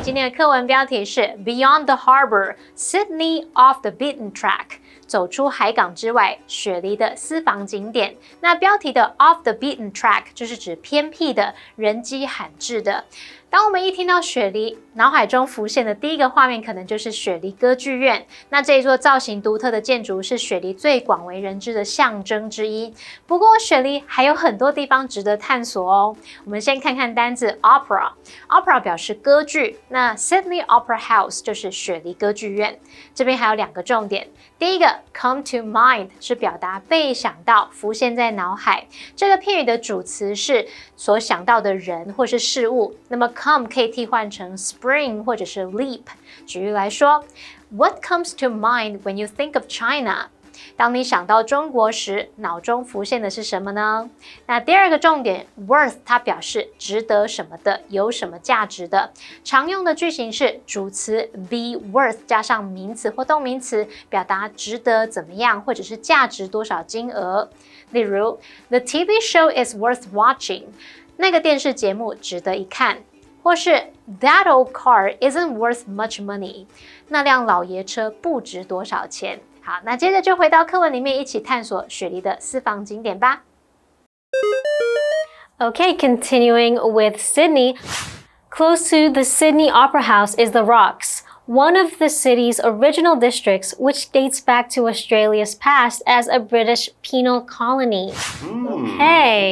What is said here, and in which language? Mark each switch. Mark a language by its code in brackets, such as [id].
[zh] 今天的课文标题是 [en] Beyond the Harbor, Sydney off the beaten track. [zh] 走出海港之外，雪梨的私房景点。那标题的 [en] off the beaten track [zh] 就是指偏僻的、人迹罕至的。当我们一听到雪梨，脑海中浮现的第一个画面可能就是雪梨歌剧院。那这一座造型独特的建筑是雪梨最广为人知的象征之一。不过，雪梨还有很多地方值得探索哦。我们先看看单字 opera。opera 表示歌剧，那 Sydney Opera House 就是雪梨歌剧院。这边还有2个重点。第一个 come to mind 是表达被想到、浮现在脑海。这个片语的主词是所想到的人或是事物。那么 come 可以替换成 spring 或者是 leap。举例来说 [en] ，What comes to mind when you think of China？ [zh] 当你想到中国时，脑中浮现的是什么呢？那第2个重点 worth 它表示值得什么的，有什么价值的。常用的句型是主词 be worth 加上名词或动名词，表达值得怎么样，或者是价值多少金额。 [en] 例如 The TV show is worth watching。 [zh] 那个电视节目值得一看。 [en] 或是 That old car isn't worth much money。 [zh] 那辆老爷车不值多少钱。好，那接着就回到课文里面一起探索雪梨的私房景点吧。 [en] Okay, continuing with Sydney. Close to the Sydney Opera House is the Rocks, one of the city's original districts, which dates back to Australia's past as a British penal colony. Okay.